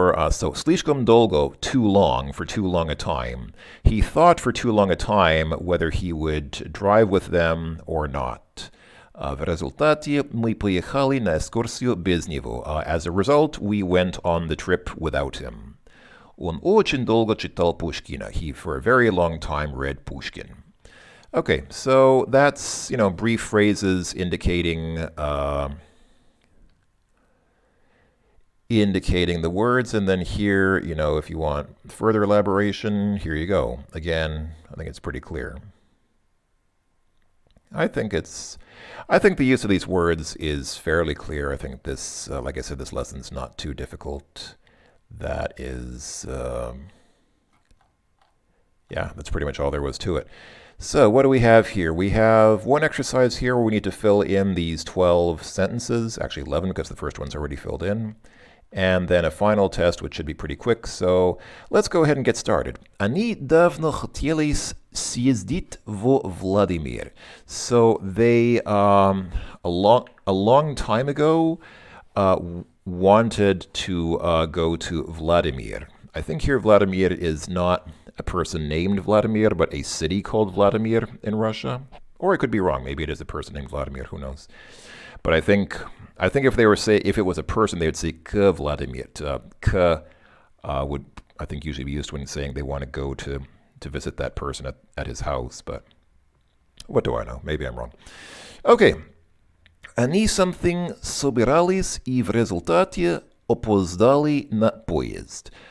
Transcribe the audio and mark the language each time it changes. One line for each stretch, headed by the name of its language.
English: So
Russian: слишком долго,
English: too long, for too long a time. He thought for too long a time whether he would drive with them or not.
Russian: В результате мы поехали на экскурсию без него.
English: As a result, we went on the trip without him.
Russian: Он очень долго читал Pushkina.
English: He, for a very long time, read Pushkin. Okay, so that's, brief phrases indicating the words, and then here, if you want further elaboration, here you go. Again, I think it's pretty clear. I think the use of these words is fairly clear. I think this, like I said, this lesson's not too difficult. That is, that's pretty much all there was to it. So what do we have here? We have one exercise here where we need to fill in these 12 sentences, actually 11 because the first one's already filled in. And then a final test, which should be pretty quick. So let's go ahead and get started.
Russian: Они давно хотели съездить в Владимир.
English: So they, a long time ago, wanted to go to Vladimir. I think here Vladimir is not a person named Vladimir, but a city called Vladimir in Russia. Or I could be wrong. Maybe it is a person named Vladimir. Who knows? But I think if it was a person, they would say к Vladimir. К would, I think, usually be used when saying they want to go to visit that person at his house. But what do I know? Maybe I'm wrong. Okay.
Russian: Они something собирались и в результате опоздали на поезд.